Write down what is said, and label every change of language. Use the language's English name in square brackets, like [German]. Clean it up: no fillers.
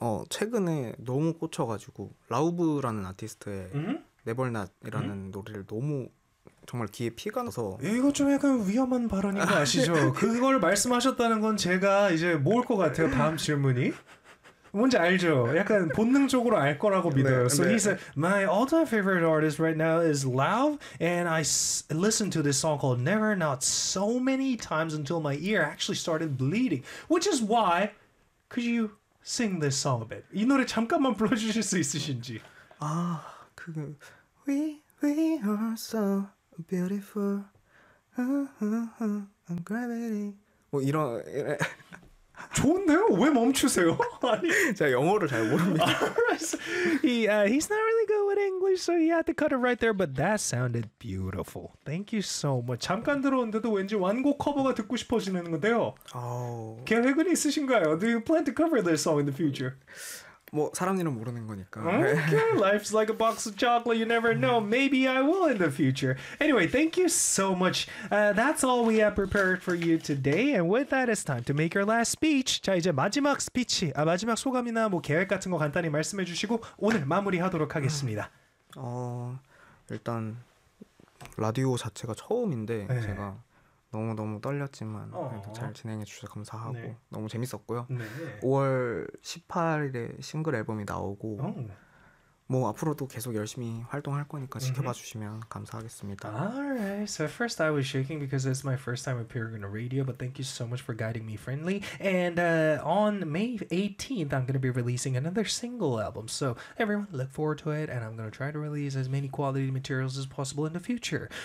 [Korean] 최근에 너무 꽂혀가지고 라우브라는 아티스트의 mm-hmm. 네벌낫이라는 노래를 너무 정말 귀에 피가 나서 이거 좀 약간 위험한 발언인 거 아시죠? 그걸 말씀하셨다는 건 제가 이제 모을 것 같아요. 다음 질문이 뭔지 알죠? 약간 본능적으로 알 거라고 믿어요. 네, [English] so [Korean] 네. [English] he said, my all-time favorite artist right now is Lauv, and I listened to this song called Never Not so many times until my ear actually started bleeding, which is why could you sing this song a bit? [Korean] 이 노래 잠깐만 불러주실 수 있으신지? [English] 아 We are so beautiful. I'm gravity. [Korean] 뭐 이런 좋은데요? 왜 멈추세요? 아니 제가 영어를 잘 모릅니다. [English] He's not really good with English, so he had to cut it right there. But that sounded beautiful. Thank you so much. [Korean] 잠깐 들어온데도 왠지 완곡 커버가 듣고 싶어지는 건데요. 계획은 있으신가요? [English] Do you plan to cover this song in the future? [Korean] 뭐 사람들은 모르는 거니까. [English] Okay, life's like a box of chocolate. You never know. Maybe I will in the future. Anyway, thank you so much. That's all we have prepared for you today. And with that, it's time to make your last speech. [Korean] 자, 이제 마지막 스피치. 아, 마지막 소감이나 뭐 계획 같은 거 간단히 말씀해 주시고 오늘 마무리하도록 하겠습니다. 일단 라디오 자체가 처음인데 네. 제가 너무너무 떨렸지만 잘 진행해 주셔서 감사하고 네. 너무 재밌었고요. 네. 5월 18일에 싱글 앨범이 나오고 뭐 앞으로도 계속 열심히 활동할 거니까 지켜봐 주시면 감사하겠습니다. [English] Alright, so first I was shaking because it's my first time appearing on the radio, but thank you so much for guiding me friendly. And on May 18th, I'm going to be releasing another single album. So everyone, look forward to it, and I'm going to try to release as many quality materials as possible in the future.